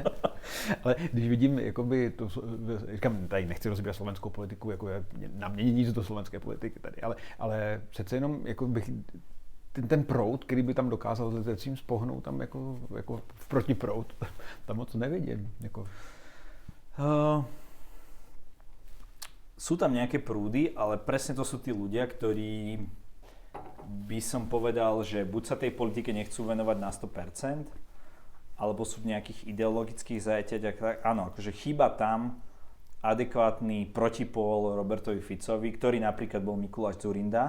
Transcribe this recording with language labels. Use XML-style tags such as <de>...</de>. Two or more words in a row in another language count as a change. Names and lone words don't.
<cs>Ale když vidím, jakoby to, říkám, tady nechci rozbírat slovenskou politiku, jako na mě nic do slovenské politiky tady, ale přece jenom jako bych ten proud, který by tam dokázal se tím spohnout, tam jako v protiproud, tam moc nevidím. Jako.</cs> <sk>Sú tam nejaké prúdy, ale presne to sú tí ľudia, ktorí by som povedal, že buď sa tej politike nechcú venovať na 100%, alebo sú v nejakých ideologických zajaťaťach. Áno, akože chýba tam adekvátny protipól Robertovi Ficovi, ktorý napríklad bol Mikuláš Dzurinda.</sk>